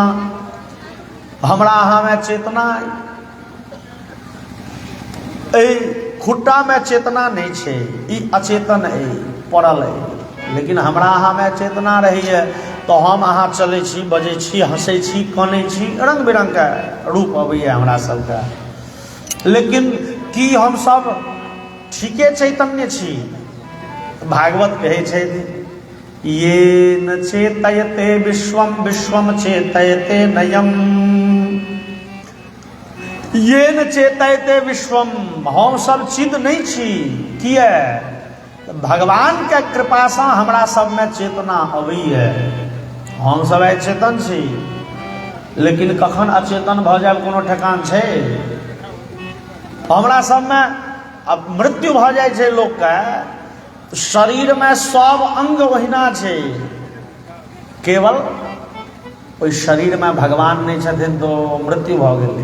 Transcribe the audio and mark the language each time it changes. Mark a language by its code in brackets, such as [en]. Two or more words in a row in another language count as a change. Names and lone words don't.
[mai] हमरा अहाँ में चेतना है, खुट्टा में चेतना नहीं छे, ई अचेतन है, पड़ल है। लेकिन हमरा अहाँ में चेतना रही है तो हम अहाँ चले छी, बजे छी, हंसे छी, काने छी, रंग बिरंग के रूप अबैया हमरा सबके। लेकिन की हम सब ठीके चैतन्य छी? भागवत कहै छै [sa] ये न चेतयते विश्वम विश्वम चेतयते नयम। ये न चेतयते विश्वम, [mai] हम सब चिद नहीं छी। किए? भगवान के कृपा से हमरा सब में चेतना अबैया। हम सब अचेतन छी, लेकिन कखन अचेतन भऽ जाएब कोनो ठेकान छै? हमरा सब में अब मृत्यु भऽ जाइ छै लोक के, शरीर में सब अंग ओहिना छै, केवल ओहि शरीर में भगवान नहीं छथिन तो मृत्यु भऽ गेलै।